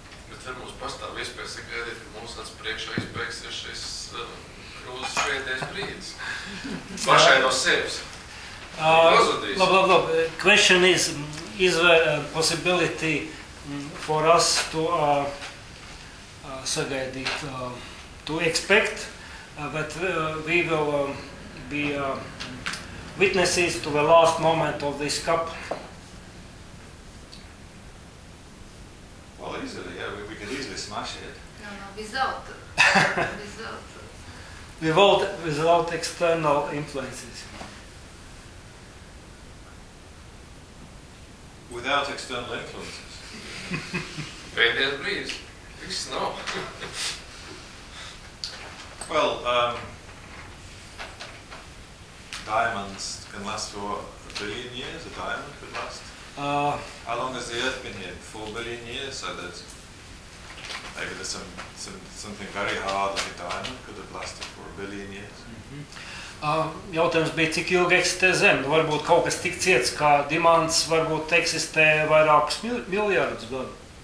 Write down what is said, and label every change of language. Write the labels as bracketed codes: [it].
[lv] Bet mums pastāv iespējas sagaidīt, ka mums tāds priekšā izbeigsies šis krūzes pēdējais brīdis. Pašai no sevis. Labi. [en] Question is there a possibility for us to sagaidīt, to expect, but we will be witnesses to the last moment of this cup. Well, easily, yeah, we can easily smash it. Without. Without external influences. Without external influences. [lv] Pēdējais brīdis. Viss nav. [en] Well, diamonds can last for a billion years, a diamond could last. How long has the earth been here? 4 billion years, so that maybe there's something very hard like a diamond could have lasted for a billion years. [lv] Jautājums bija, cik ilgi eksistē Zem. Varbūt kaut kas tik ciets, kā dimants varbūt eksistē vairākus miljardus gadu.